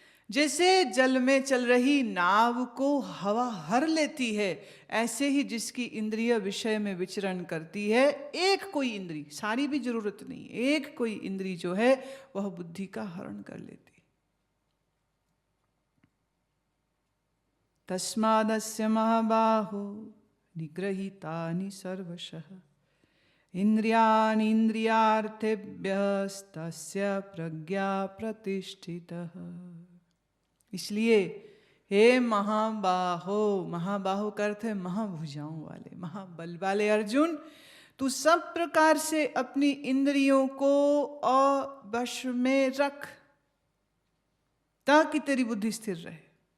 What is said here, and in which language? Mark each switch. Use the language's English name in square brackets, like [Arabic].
[Hindi] जैसे जल में चल रही नाव को हवा हर लेती है, ऐसे ही जिसकी इंद्रिय विषय में विचरण करती है, एक कोई इंद्री, सारी भी जरूरत नहीं, एक कोई इंद्री जो है वह बुद्धि का हरण कर लेती। [Sanskrit] तस्मादस्य महाबाहो निगृहीतानि सर्वशः इंद्रियाणि इंद्रियार्थेभ्यस्तस्य प्रज्ञा प्रतिष्ठितः। [Hindi] इसलिए हे महाबाहो, महाबाहो का अर्थ है महाभुजाओं वाले, महाबल वाले अर्जुन, तू सब प्रकार से अपनी इंद्रियों को वश में रख ताकि तेरी बुद्धि स्थिर रहे।